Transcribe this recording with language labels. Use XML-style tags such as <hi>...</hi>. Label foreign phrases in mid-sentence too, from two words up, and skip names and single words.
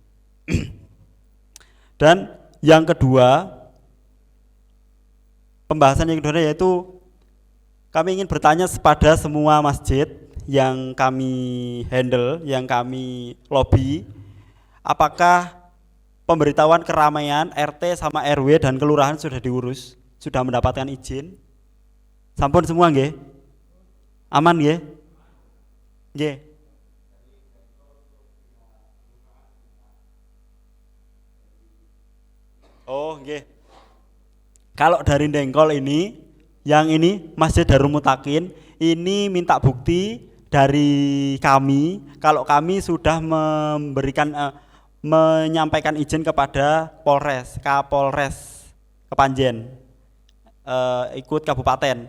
<id>Dan yang kedua, pembahasan yang kedua yaitu kami ingin bertanya kepada semua masjid yang kami handle, yang kami lobby, apakah pemberitahuan keramaian RT sama RW dan kelurahan sudah diurus, sudah mendapatkan izin?</id> <jv>Sampun semua nggih? Aman nggih? Nggih. Oh nggih.</jv> <id>Kalau dari Dengkol ini, yang ini Masjid Darul Mutakin, ini minta bukti dari kami kalau kami sudah menyampaikan izin kepada Kapolres Kepanjen, ikut kabupaten.</id>